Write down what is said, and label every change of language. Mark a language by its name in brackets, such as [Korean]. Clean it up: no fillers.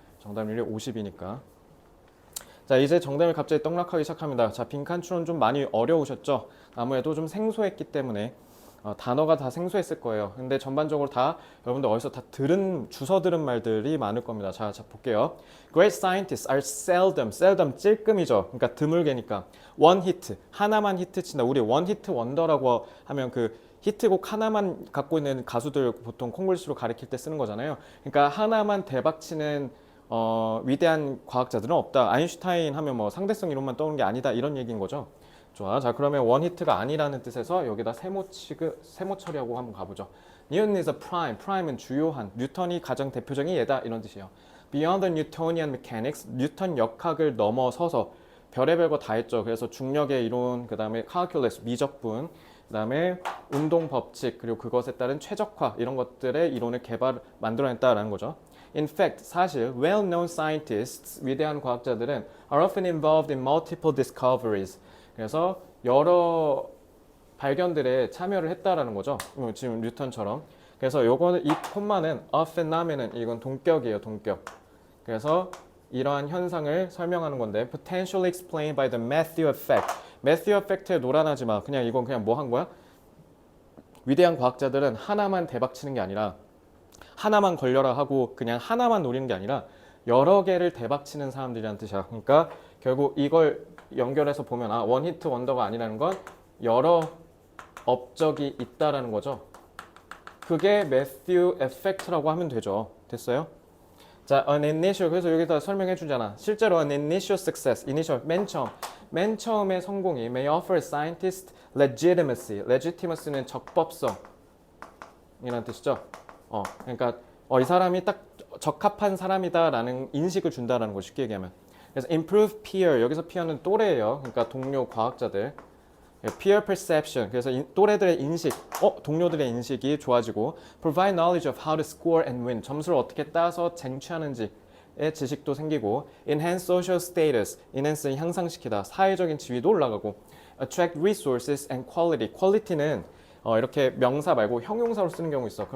[Korean] 정답률이 50이니까. 자, 이제 정답을 갑자기 떡락하기 시작합니다. 자, 빈칸 추론 좀 많이 어려우셨죠? 아무래도 좀 생소했기 때문에 단어가 다 생소했을 거예요. 근데 전반적으로 다 여러분들 어디서 다 주워 들은 말들이 많을 겁니다. 자, 볼게요. [English] Great scientists are seldom [Korean] 찔끔이죠. 그러니까 드물게니까 [English] one hit, [Korean] 하나만 히트 친다. 우리 [English] one hit wonder [Korean] 라고 하면 그 히트곡 하나만 갖고 있는 가수들 보통 콩글리시로 가리킬 때 쓰는 거잖아요. 그러니까 하나만 대박치는 위대한 과학자들은 없다. 아인슈타인 하면 뭐 상대성 이론만 떠오르는 게 아니다. 이런 얘기인 거죠. 좋아. 자, 그러면 원히트가 아니라는 뜻에서 여기다 세모 처리하고 한번 가보죠. [English] Newton is a prime. prime은 [Korean] 주요한. 뉴턴이 가장 대표적인 예다. 이런 뜻이에요. [English] Beyond the Newtonian mechanics. [Korean] 뉴턴 역학을 넘어서서 별의별 거 다 했죠. 그래서 중력의 이론, 그 다음에 calculus, 미적분, 그 다음에 운동 법칙, 그리고 그것에 따른 최적화 이런 것들의 이론을 만들어냈다라는 거죠. [English] In fact, [Korean] 사실 [English] well-known scientists, [Korean] 위대한 과학자들은 [English] are often involved in multiple discoveries. [Korean] 그래서 여러 발견들에 참여를 했다라는 거죠. 지금 뉴턴처럼. 그래서 요거는 이 콤마는 [English] a phenomenon, [Korean] 이건 동격이에요, 동격. 그래서 이러한 현상을 설명하는 건데 [English] potentially explained by the Matthew effect. [Korean] Matthew effect에 놀아나지 마. 그냥 이건 그냥 뭐 한 거야? 위대한 과학자들은 하나만 대박치는 게 아니라 하나만 걸려라 하고 그냥 하나만 노리는 게 아니라 여러 개를 대박치는 사람들이라는 뜻이야. 그러니까 결국 이걸 연결해서 보면 원히트 원더가 아니라는 건 여러 업적이 있다라는 거죠. 그게 매튜 에펙트라고 하면 되죠. 됐어요? 자, an initial, 그래서 여기다 설명해 주잖아. 실제로 [English] an initial success, initial, [Korean] 맨 처음의 성공이 [English] may offer scientist legitimacy. [Korean] legitimacy는 적법성 이라는 뜻이죠. 그러니까 이 사람이 딱 적합한 사람이다라는 인식을 준다라는 거 쉽게 얘기하면. 그래서 [English] improve peer, [Korean] 여기서 peer는 또래예요. 그러니까 동료 과학자들. [English] peer perception, [Korean] 그래서 또래들의 인식, 동료들의 인식이 좋아지고 [English] provide knowledge of how to score and win, [Korean] 점수를 어떻게 따서 쟁취하는지의 지식도 생기고 [English] enhance social status, [Korean] enhance는 향상시키다, 사회적인 지위도 올라가고 [English] attract resources and quality, [Korean] quality는 이렇게 명사 말고 형용사로 쓰는 경우 있어.